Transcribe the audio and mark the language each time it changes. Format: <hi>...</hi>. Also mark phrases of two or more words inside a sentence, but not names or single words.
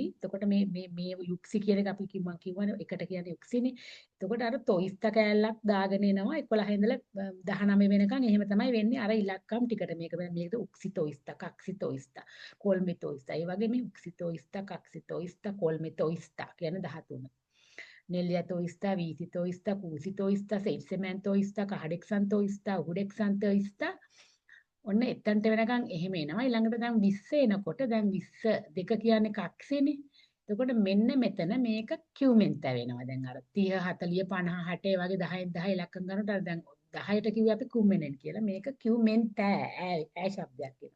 <si>එතකොට මේ යුක්සි කියන එක අපි කිව්වනේ එකට කියන්නේ යුක්සිනේ. එතකොට අර තොයිස්ත කෑල්ලක් දාගෙන එනවා 11 ඉඳලා 19 වෙනකන් එහෙම තමයි වෙන්නේ අර ඉලක්කම් ටිකට.</si> <fi>මේකද yksi toista, kaksi toista, kolme toista.</fi> <si>ඒ වගේ මේ</si> <fi>yksi toista, kaksi toista, kolme toista කියන 13. nel toista, viisi toista, kuusi toista, seitsemän toista, kahdeksan toista, උහුඩෙක්සන් toista.</fi> <si>ඔන්න එතනට වෙනකන් එහෙම එනවා. ඊළඟට දැන් 20 එනකොට දැන් 20 දෙක කියන්නේ කක්ෂේනේ. එතකොට මෙන්න මෙතන මේක කියුමෙන්ත වෙනවා. දැන් අර 30 40 50 60 වගේ 10න් 10 ඉලක්කම් ගන්නකොට අර දැන් 10ට කිව්වේ අපි කුම්මෙනෙන් කියලා. මේක කියුමෙන්ත ඈ ශබ්දයක් එනවා.</si>